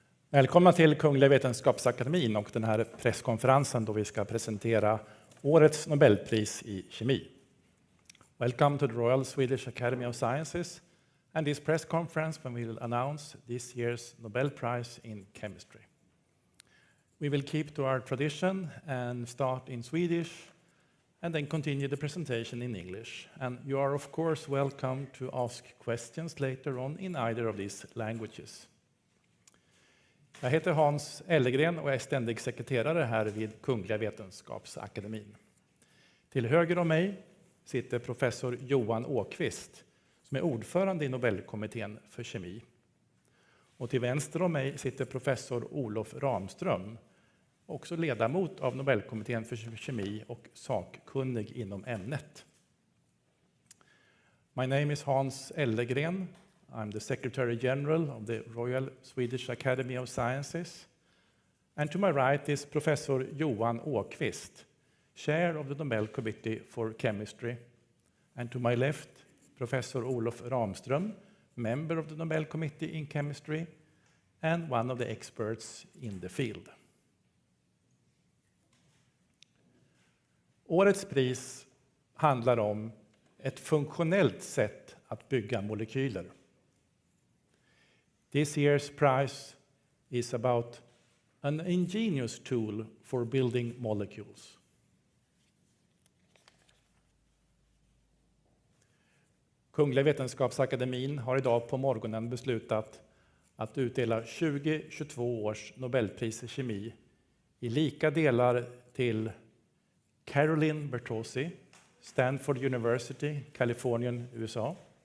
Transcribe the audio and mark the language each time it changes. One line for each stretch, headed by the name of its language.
Swedish: Välkomna till Kungliga Vetenskapsakademin och den här presskonferensen då vi ska presentera årets Nobelpris i kemi.
English: Welcome to the Royal Swedish Academy of Sciences and this press conference when we will announce this year's Nobel Prize in Chemistry. We will keep to our tradition and start in Swedish and then continue the presentation in English. And you are of course welcome to ask questions later on in either of these languages.
Swedish: Jag heter Hans Ellegren och är ständig sekreterare här vid Kungliga Vetenskapsakademin. Till höger om mig sitter professor Johan Åkvist som är ordförande i Nobelkommittén för kemi. Och till vänster om mig sitter professor Olof Ramström, också ledamot av Nobelkommittén för kemi och sakkunnig inom ämnet.
English: My name is Hans Ellegren. I'm the Secretary General of the Royal Swedish Academy of Sciences. And to my right is Professor Johan Åkvist, Chair of the Nobel Committee for Chemistry. And to my left, Professor Olof Ramström, member of the Nobel Committee in Chemistry and one of the experts in the field.
Swedish: Årets pris handlar om ett funktionellt sätt att bygga molekyler.
English: This year's prize is about an ingenious tool for building molecules.
Swedish: Kungliga Vetenskapsakademin har idag på morgonen beslutat att utdela 2022 års Nobelpris i kemi i lika delar till Carolyn Bertozzi, Stanford University, Kalifornien, USA.